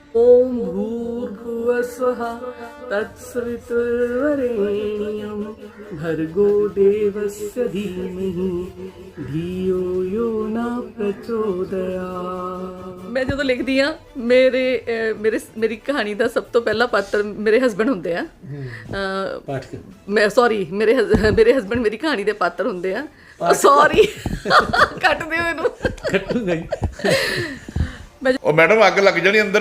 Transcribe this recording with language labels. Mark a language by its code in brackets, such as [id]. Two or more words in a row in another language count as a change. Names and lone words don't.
[sa] ॐ भूर्भुवः स्वः तत्सवितुर्वरेण्यं भर्गो देवस्य धीमहि धियो यो न प्रचोदयात्। [pa] मैं ਜਦੋਂ ਲਿਖਦੀ ਆ ਮੇਰੀ ਕਹਾਣੀ ਦਾ ਸਭ ਤੋਂ ਪਹਿਲਾ ਪਾਤਰ ਮੇਰੇ ਹਸਬੈਂਡ ਹੁੰਦੇ ਆ। ਪਾਠਕ ਮੈਂ ਸੌਰੀ ਮੇਰੇ ਹਸਬੈਂਡ ਮੇਰੀ ਕਹਾਣੀ ਦੇ ਪਾਤਰ ਹੁੰਦੇ ਆ। ਸੌਰੀ ਕੱਟ ਦਿਓ ਇਹਨੂੰ। ਕੱਟੂਗਾ ਹੀ। ਉਹ ਮੈਡਮ ਅੱਗ ਲੱਗ ਜਾਣੀ ਅੰਦਰ।